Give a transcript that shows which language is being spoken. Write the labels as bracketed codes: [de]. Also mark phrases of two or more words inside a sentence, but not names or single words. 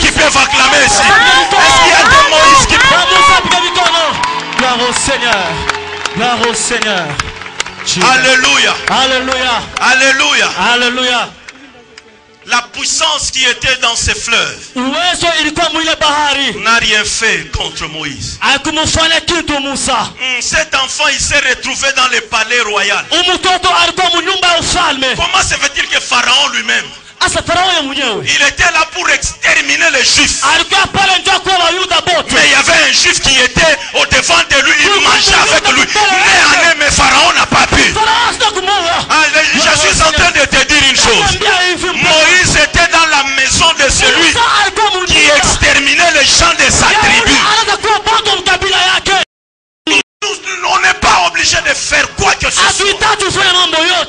[fr] peuvent acclamer ici? Est-ce qu'il y a des Moïse qui Gloire au Seigneur. Gloire au Seigneur. Alléluia. Alléluia. Alléluia. Alléluia. La puissance qui était dans ces fleuves [sw] Uwezo ilikuwa mwile bahari. [fr] n'a rien fait contre Moïse. [sw] Hakumfanya kitu Musa. [fr] Cet enfant, il s'est retrouvé dans le palais royal. [sw] Mtoto alikuwa mnyumba ya ufalme. [fr] Comment se fait-il que Pharaon lui-même, [sw] Asa Farao yeye mwenyewe [fr] il était là pour exterminer les Juifs? [sw] alikuwa pale ndio kwa Wayuda bote. [fr] Mais il y avait un Juif qui était au devant de lui, il mangeait avec lui. Mais Pharaon n'a pas pu. [sw] Farao sio kumuua. [fr] Je suis en train de te dire une chose. Moïse était dans la maison de celui qui exterminait les gens de sa tribu. On n'est pas obligé de faire quoi que ce soit.